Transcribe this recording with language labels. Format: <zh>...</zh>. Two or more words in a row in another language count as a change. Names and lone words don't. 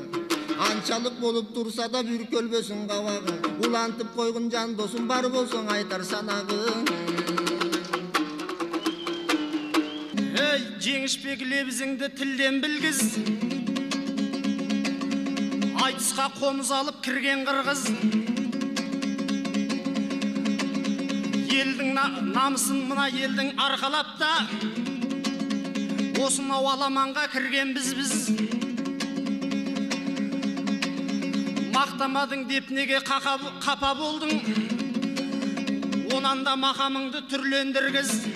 <ky>Анчалык болуп турса да бүркөлбөсүн кабагың. Улантып койгун жан досум бар болсоң айтар санагың. Эй, Жеңишбек лебизиңди тилден билгиз. Айтыска комуз алып кирген кыргыз.</ky> <kk>Елдің намысын мына елдің арқалап та, осынау аламанға кірген біз. Мақтамадың деп неге қапа болдың, онан да мақамыңды түрлендіргіз.</kk>